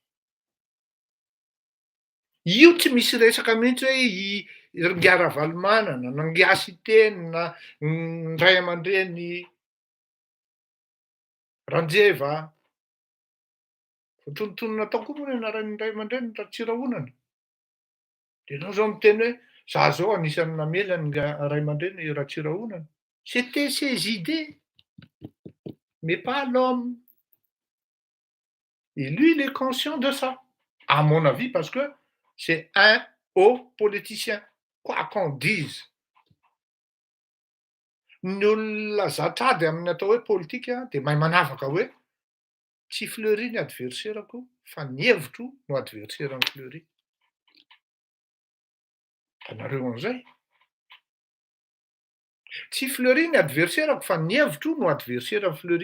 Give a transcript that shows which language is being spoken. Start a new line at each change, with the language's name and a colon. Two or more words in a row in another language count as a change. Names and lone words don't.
Malagasy: Io tsy misy resaka mihitsy hoe ngiara-valomana, na ngiasy teny na ny ray aman-dreny Ranjeva. Voatonontonona tao koa moa ny anaran'ny ray aman-dreny Ratsirahonana. Dia ianao izao miteny hoe izaho izao anisan'ny namela ny ray aman-dreny Ratsirahonana.
French: C'était ses idées, mais pas l'homme. Et lui, il est conscient de ça. À mon avis, parce que c'est un haut politicien, quoi qu'on dise.
Malagasy: Ny olona zatra ady amin'ny atao hoe politika dia mahay manavaka hoe tsy Fleury ny adversairako fa ny hevitro no adversairan'ny Fleury. Hitanareo an'izay. Tsy Fleury ny adversairako fa ny hevitro no adversairan'ny Fleury.